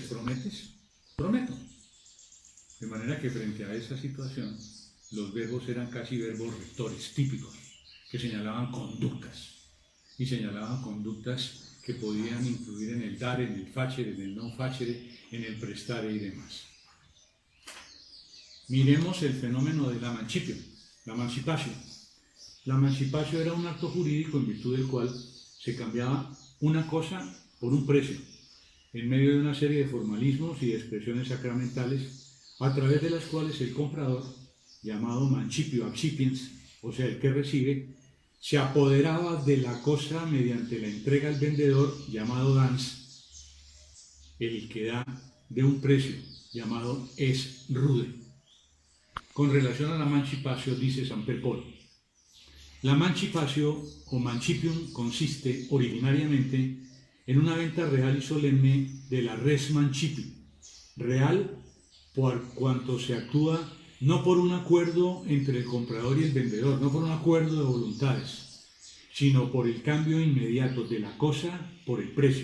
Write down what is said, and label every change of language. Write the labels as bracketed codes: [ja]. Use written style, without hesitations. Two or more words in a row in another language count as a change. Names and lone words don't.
[es] ¿Prometes? Prometo. De manera que frente a esa situación, los verbos eran casi verbos rectores, típicos, que señalaban conductas, y señalaban conductas que podían incluir en el dare, en el facere, en el [la] non facere, [es] en el prestare y demás. Miremos el fenómeno de la mancipio, la mancipatio. La mancipatio era un acto jurídico en virtud del cual se cambiaba una cosa por un precio, en medio de una serie de formalismos y de expresiones sacramentales, a través de las cuales el comprador, llamado [la] mancipio accipiens, [es] o sea, el que recibe, se apoderaba de la cosa mediante la entrega al vendedor, llamado dans, el que da de un precio, llamado [la] es rude. [es] Con relación a la mancipatio, dice Samper Pol, la mancipatio o mancipium consiste originariamente en una venta real y solemne de la [la] res mancipi, [es] real por cuanto se actúa no por un acuerdo entre el comprador y el vendedor, no por un acuerdo de voluntades, sino por el cambio inmediato de la cosa por el precio.